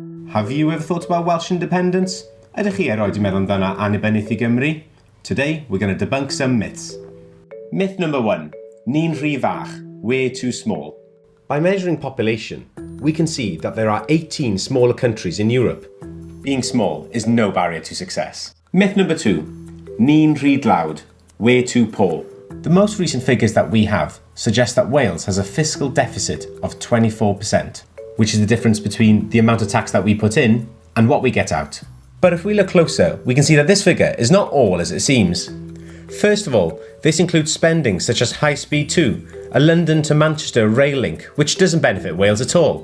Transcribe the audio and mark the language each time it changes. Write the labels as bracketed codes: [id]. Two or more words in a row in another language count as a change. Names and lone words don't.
[en] Have you ever thought about Welsh independence? [cy] Ydych chi erioed wedi meddwl amdano Annibyniaeth I Gymru? [en] Today, we're going to debunk some myths. Myth number 1. [cy] Ni'n rhy fach, [en] we're too small. By measuring population, we can see that there are 18 smaller countries in Europe. Being small is no barrier to success. Myth number 2. [cy] Ni'n rhy dlawd, [en] we're too poor. The most recent figures that we have suggest that Wales has a fiscal deficit of 24%, which is the difference between the amount of tax that we put in and what we get out. But if we look closer, we can see that this figure is not all as it seems. First of all, this includes spending such as High Speed 2, a London to Manchester rail link, which doesn't benefit Wales at all.